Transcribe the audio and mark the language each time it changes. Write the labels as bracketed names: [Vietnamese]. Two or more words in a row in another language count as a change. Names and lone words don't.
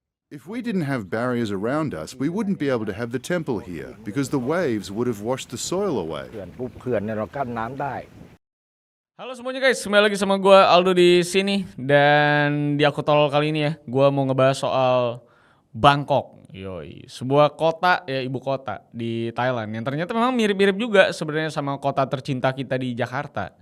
[English] If we didn't have barriers around us, we wouldn't be able to have the temple here because the waves would have washed the soil away. [Thai] เขื่อนปุ๊บเขื่อนเนี่ยเรากั้นน้ำได้ [Indonesian] Halo semuanya guys, kembali lagi sama gue Aldo di sini. Dan di Aku Tolol kali ini ya, gue mau ngebahas soal Bangkok. Yoi, sebuah kota ya, ibu kota di Thailand yang ternyata memang mirip-mirip juga sebenarnya sama kota tercinta kita di Jakarta.